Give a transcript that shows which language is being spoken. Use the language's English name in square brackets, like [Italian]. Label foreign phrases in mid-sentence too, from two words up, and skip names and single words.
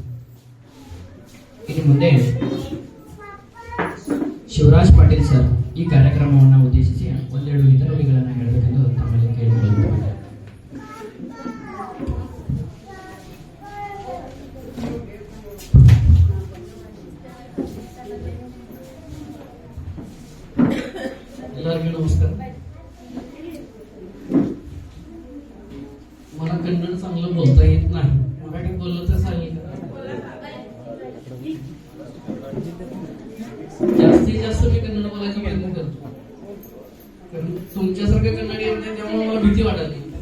[Kannada] ಇನ್ನು ಮುಂದೆ ಶಿವರಾಜ್ ಪಾಟೀಲ್ ಸರ್ ಈ ಕಾರ್ಯಕ್ರಮವನ್ನು ಉದ್ದೇಶಿಸಿ ಒಂದೆರಡು ಹಿತನುಡಿಗಳನ್ನು ಹೇಳಬೇಕೆಂದು ತಮ್ಮಲ್ಲಿ ಕೇಳಿಕೊಳ್ಳುತ್ತೇವೆ. ಎಲ್ಲರಿಗೂ नमस्कार. [Marathi] मला कन्नड चांगलं बोलता येत नाही, मराठी बोललं तर चालेल. जास्तीत जास्त मी कन्नड बोलायचा प्रयत्न करतो, कारण तुमच्यासारखं कन्नड येत नाही त्यामुळे मला भीती वाटली.